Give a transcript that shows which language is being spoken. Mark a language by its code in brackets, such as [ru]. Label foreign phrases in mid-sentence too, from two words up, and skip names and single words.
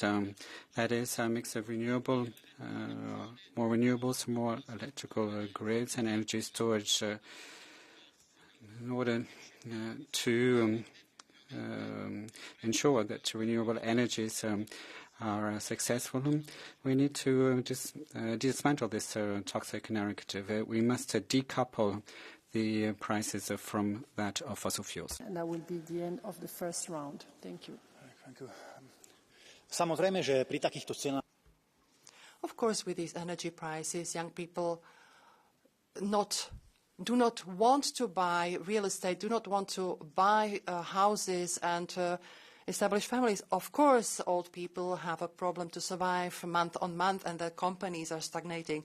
[en] That is a mix of more renewables, more electrical grids and energy storage in order to ensure that renewable energies are successful. We need to dismantle this toxic narrative. We must decouple the prices from that of fossil fuels. And that will be the end of the first round. Thank you. Thank you. [sk] Samozrejme, že pri takýchto cenách. [en] Of course, with these energy prices, young people do not want to buy real estate, do not want to buy houses and establish families. Of course, old people have a problem to survive month on month, and their companies are stagnating.